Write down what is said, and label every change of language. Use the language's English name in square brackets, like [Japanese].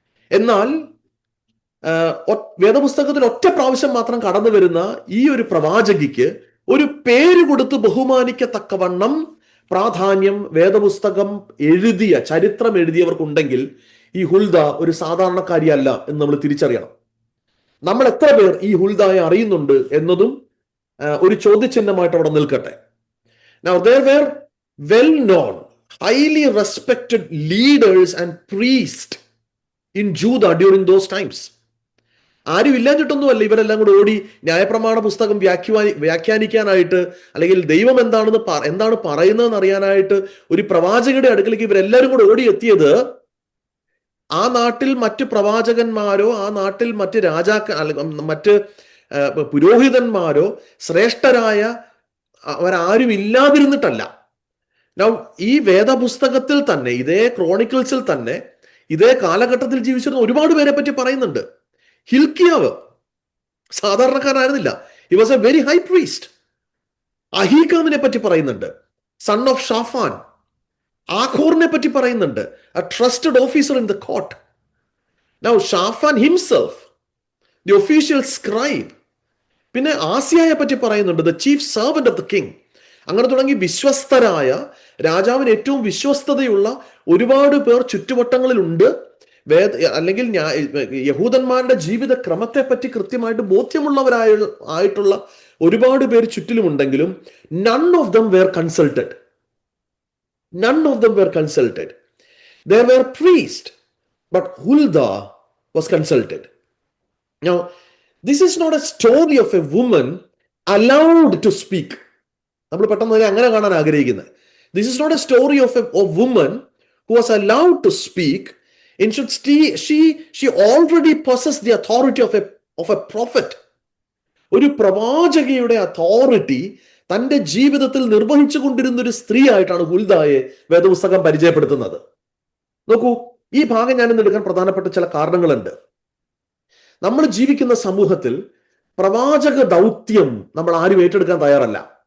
[Malayalam] എന്നാൽ വേദപുസ്തകത്തിൽ ഒറ്റ പ്രാവശ്യം മാത്രം കടന്നു വരുന്ന ഈ ഒരു പ്രവാചകിക്ക് ഒരു പേര് കൊടുത്ത് ബഹുമാനിക്കത്തക്കവണ്ണം പ്രാധാന്യം വേദപുസ്തകം ചരിത്രം എഴുതിയവർക്കുണ്ടെങ്കിൽ ഈ ഹുൽദ ഒരു സാധാരണക്കാരിയല്ല എന്ന് നമ്മൾ തിരിച്ചറിയണം. നമ്മൾ എത്ര പേർ ഈ ഹുൽദയെ അറിയുന്നുണ്ട് എന്നതും ഒരു ചോദ്യചിഹ്നമായിട്ട് അവിടെ നിൽക്കട്ടെ. [English] Now there were well-known, highly respected leaders and priests in Judah during those times. [Malayalam] ആരും ഇല്ലാഞ്ഞിട്ടൊന്നുമല്ല ഇവരെല്ലാം കൂടെ ഓടി ന്യായപ്രമാണ പുസ്തകം വ്യാഖ്യാനിക്കാനായിട്ട്, അല്ലെങ്കിൽ ദൈവം എന്താണ് പറയുന്നതെന്ന് അറിയാനായിട്ട് ഒരു പ്രവാചകയുടെ അടുക്കലേക്ക് ഇവരെല്ലാവരും കൂടെ ഓടി എത്തിയത്. ആ നാട്ടിൽ മറ്റ് പ്രവാചകന്മാരോ ആ നാട്ടിൽ മറ്റ് മറ്റ് പുരോഹിതന്മാരോ ശ്രേഷ്ഠരായ അവരാരും ഇല്ലാതിരുന്നിട്ടല്ല. ഈ വേദപുസ്തകത്തിൽ തന്നെ, ഇതേ ക്രോണിക്കിൾസിൽ തന്നെ ഇതേ കാലഘട്ടത്തിൽ ജീവിച്ചിരുന്ന ഒരുപാട് പേരെ പറ്റി പറയുന്നുണ്ട്. ഹിൽക്കിയാവ് സാധാരണക്കാരനായിരുന്നില്ല. [English] He was a very high priest. [Malayalam] അഹീകാമിനെ പറ്റി പറയുന്നുണ്ട്, [English] son of [Malayalam] ഷാഫാൻ. ആഖോറിനെ പറ്റി പറയുന്നുണ്ട്, [English] a trusted officer in the court. Now Shaphan himself, the official scribe. [Malayalam] പിന്നെ ആസിയായെ പറ്റി പറയുന്നുണ്ട്, [English] The chief servant of the king. [Malayalam] അങ്ങനെ തുടങ്ങി വിശ്വസ്തരായ, രാജാവിന് ഏറ്റവും വിശ്വസ്തതയുള്ള ഒരുപാട് പേർ ചുറ്റുവട്ടങ്ങളിലുണ്ട്. അല്ലെങ്കിൽ യഹൂദന്മാരുടെ ജീവിത ക്രമത്തെ പറ്റി കൃത്യമായിട്ട് ബോധ്യമുള്ളവരായിട്ടുള്ള ഒരുപാട് പേര് ചുറ്റിലുമുണ്ടെങ്കിലും [English] none of them were consulted. None of them were consulted. There were priests, but Huldah was consulted. Now, this is not a story of a woman allowed to speak. [Malayalam] നമ്മൾ പെട്ടെന്ന് അങ്ങനെ കാണാൻ ആഗ്രഹിക്കുന്നത്. [English] This is not a story of a woman who was allowed to speak. Instead, she already possessed the authority of a prophet. [Malayalam] ഒരു പ്രവാചകയുടെ authority തന്റെ ജീവിതത്തിൽ നിർവഹിച്ചു കൊണ്ടിരുന്ന ഒരു സ്ത്രീ ആയിട്ടാണ് ഹുൽദായെ വേദപുസ്തകം പരിചയപ്പെടുത്തുന്നത്. നോക്കൂ, ഈ ഭാഗം ഞാൻ ഇന്ന് എടുക്കാൻ പ്രധാനപ്പെട്ട ചില കാരണങ്ങളുണ്ട്. നമ്മൾ ജീവിക്കുന്ന സമൂഹത്തിൽ പ്രവാചക ദൗത്യം നമ്മൾ ആരും ഏറ്റെടുക്കാൻ തയ്യാറല്ല.